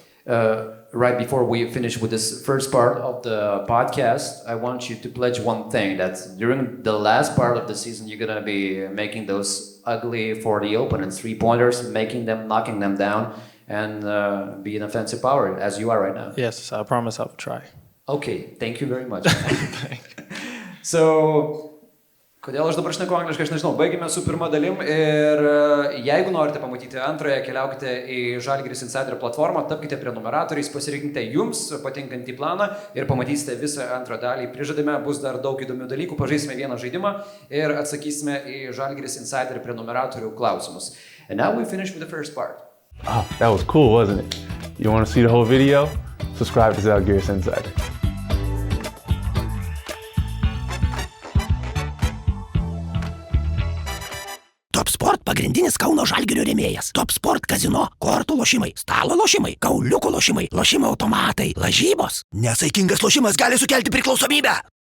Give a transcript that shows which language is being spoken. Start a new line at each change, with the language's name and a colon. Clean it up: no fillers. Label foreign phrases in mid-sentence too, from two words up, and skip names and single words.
English: Right before we finish with this first part of the podcast, I want you to pledge one thing, that during the last part of the season, you're going to be making those ugly for the opponents 3-pointers, knocking them down, and be an offensive power, as you are right now. Yes, I promise I will try. Okay, thank you very much. So,
Lithuanian: Kodėl aš dabar šneku angliškai, aš nežinau. Baigėme su pirma dalim ir jeigu norite pamatyti antrąją, keliaukite į Žalgiris Insider platformą, tapkite prenumeratoriais, pasirinkite jums patinkantį planą ir pamatysite visą antrą dalį. Prižadame, bus dar daug įdomių dalykų, pažaisime vieną žaidimą ir atsakysime į Žalgiris Insider prenumeratorių klausimus.
English: And now we finish with the first part. Oh, that was cool, wasn't it? You want to see the whole video? Subscribe to Žalgiris Insider.
Lithuanian: Top Sport pagrindinis Kauno Žalgirio rėmėjas. Top Sport kazino, kortų lošimai, stalo lošimai, kauliukų lošimai, lošimo automatai, lažybos. Nesaikingas lošimas gali sukelti priklausomybę.